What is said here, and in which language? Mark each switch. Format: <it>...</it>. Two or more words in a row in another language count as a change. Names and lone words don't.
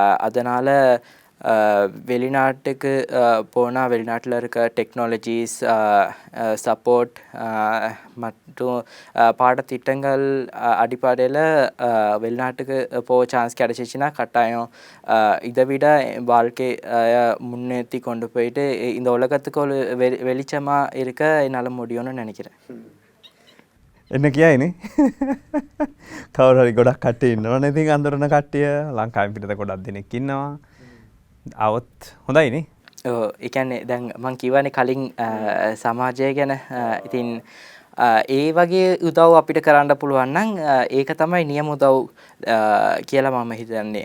<ta>அதனால் வெளிநாட்டுக்கு போனால் வெளிநாட்டில் இருக்க</ta> <en>technologies support</en> <ta>மற்றும் பாடத்திட்டங்கள் அடிப்படையில் வெளிநாட்டுக்கு போக சான்ஸ் கிடச்சிச்சின்னா கட்டாயம் இதை விட வாழ்க்கையை முன்னேற்றி கொண்டு போயிட்டு இந்த உலகத்துக்கு ஒரு வெளிச்சமாக இருக்க என்னால் முடியும்னு நினைக்கிறேன்.</ta> <si>එන්න කියයිනේ කවුරු හරි ගොඩක් කට්ටිය ඉන්නවනේ ඉතින් අඳුරන කට්ටිය ලංකාවෙන් පිටත ගොඩක් දෙනෙක් ඉන්නවා આવොත් හොඳයිනේ. ඔව් ඒ කියන්නේ දැන් මම කියවනේ කලින් සමාජය ගැන ඉතින් ඒ වගේ උදව් අපිට කරන්න පුළුවන් නම් ඒක තමයි නියම උදව් කියලා මම හිතන්නේ.</si>